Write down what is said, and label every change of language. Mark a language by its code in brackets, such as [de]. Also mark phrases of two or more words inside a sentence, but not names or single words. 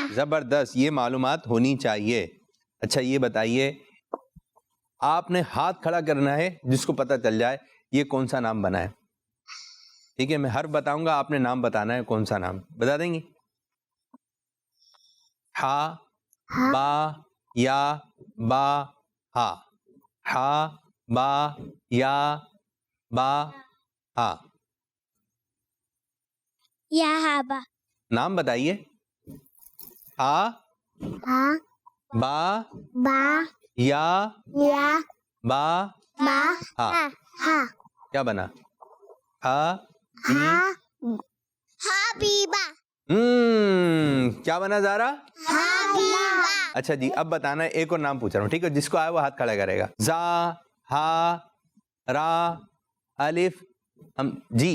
[ur] زبردست, یہ معلومات ہونی چاہیے. اچھا یہ بتائیے آپ نے ہاتھ کھڑا کرنا ہے جس کو پتہ چل جائے یہ کون سا نام بنا ہے. ٹھیک ہے, میں ہر بتاؤں گا, آپ نے نام بتانا ہے. کون سا نام بتا دیں گے؟ ہا, با, یا, با, ہا. ہا, با, یا, با, ہا. یا ہابا. نام بتائیے. ہا, ہا, با, با, یا, یا, با, با, ہا. ہا. کیا بنا؟ ہا, حبیبہ. کیا بنا زہرا؟ حبیبہ. اچھا جی اب بتانا ہے, ایک اور نام پوچھ رہا ہوں. ٹھیک ہے, جس کو آئے وہ ہاتھ کھڑا کرے گا. زا, ہا, را, الف, ہم. جی